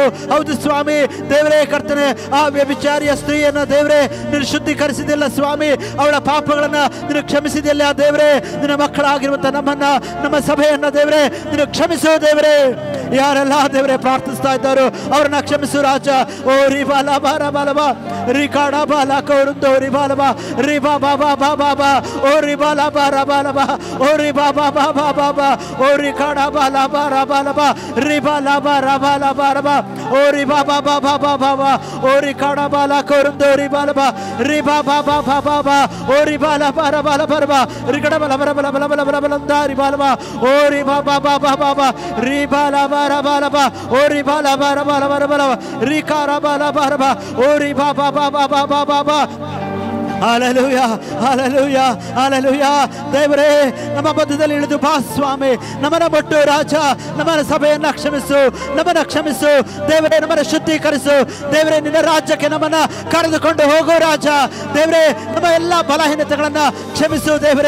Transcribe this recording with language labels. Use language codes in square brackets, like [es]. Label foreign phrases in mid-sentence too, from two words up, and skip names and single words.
[kn] ಹೌದು ಸ್ವಾಮಿ ದೇವರೇ, ಕರ್ತನೆ ಆ ವ್ಯಭಿಚಾರಿಯ ಸ್ತ್ರೀಯನ್ನ ದೇವರೇ ನೀನು ಶುದ್ಧೀಕರಿಸಿದಿಲ್ಲ ಸ್ವಾಮಿ, ಅವಳ ಪಾಪಗಳನ್ನ ನೀನು ಕ್ಷಮಿಸಿದಿಲ್ಲ ದೇವರೇ. ನಿನ್ನ ಮಕ್ಕಳಾಗಿರುವಂತ ನಮ್ಮನ್ನ, ನಮ್ಮ ಸಭೆಯನ್ನ ದೇವರೇ ನೀನು ಕ್ಷಮಿಸು ದೇವರೇ. ಯಾರೆಲ್ಲ ದೇವರೇ ಪ್ರಾರ್ಥಿಸ್ತಾ ಇದ್ದಾರೋ ಅವ್ರನ್ನ ಕ್ಷಮಿಸು ರಾಜ. ಓ ರಿಬಾಲ ಬಾರ ಬಾಲಬ ರಿಕಾಡ ಬಾಲ ಕೌರುಂದೋ ರಿಬಾಲಬ ರಿಬಾ ಬಾಬಾ ಬಾಬಾ ಬಾ ಓ ರಿಬಾಲ ಬಾರ ಬಾಲಬ ಓ ರಿಬಾ ಬಾಬಾ ಬಾಬಾ ಬಾ ಓ ರಿಕಾಡ ಬಾಲ ಬಾರ ಬಾಲಬ ರಿಬಾಲ ಬಾರ ಬಾಲ ಬಾರಬ ಓ ರಿಬಾ ಬಾಬಾ ಬಾಬಾ ಬಾಬಾ ಓ ರಿಕಾಡ ಬಾಲ ಕೌರುಂದೋ ರಿಬಾಲಬ ರಿಬಾ ಬಾಬಾ ಬಾಬಾ ಬಾ ಓ ರಿಬಾಲ ಬಾರ ಬಾಲ ಬರಬ ರಿಕಡ ಬಲ ಬಲ ಬಲ ಬಲ ಬಲ ಬಲ ಬಲಂದ ರಿಬಾಲಬ ಓ ರಿಬಾ ಬಾಬಾ ಬಾಬಾ ಬಾ ರಿಬಾಲ ಬಾರ ಬಾಲಬ ಓ ರಿಬಾಲ ಬಾರ ಬಾಲ ಬರ ಬಲ ರಿಕಾರ ಬಾಲ ಬಾರಬ ಓ ರಿಬಾ ಬಾಬಾ ಬಾಬಾ ಬಾಬಾ ಬಾ. ಹಾಲೆಲೂಯಾ ಹಾಲೆಲೂಯಾ ಹಾಲೆಲೂಯಾ. ದೇವರೇ ನಮ್ಮ ಮಧ್ಯದಲ್ಲಿ ಇಳಿದು ಬಾ ಸ್ವಾಮಿ, ನಮ್ಮನ್ನ ಬಿಟ್ಟು ರಾಜ ನಮ್ಮನ್ನ ಸಭೆಯನ್ನ ಕ್ಷಮಿಸು, ನಮ್ಮನ್ನ ಕ್ಷಮಿಸು ದೇವರೇ, ನಮ್ಮನ್ನ ಶುದ್ಧೀಕರಿಸು ದೇವರೇ. ನಿನ್ನ ರಾಜ್ಯಕ್ಕೆ ನಮ್ಮನ್ನ ಕರೆದುಕೊಂಡು ಹೋಗೋ ರಾಜ. ದೇವರೇ ನಮ್ಮ ಎಲ್ಲ ಬಲಹೀನತೆಗಳನ್ನ ಕ್ಷಮಿಸು ದೇವರೇ.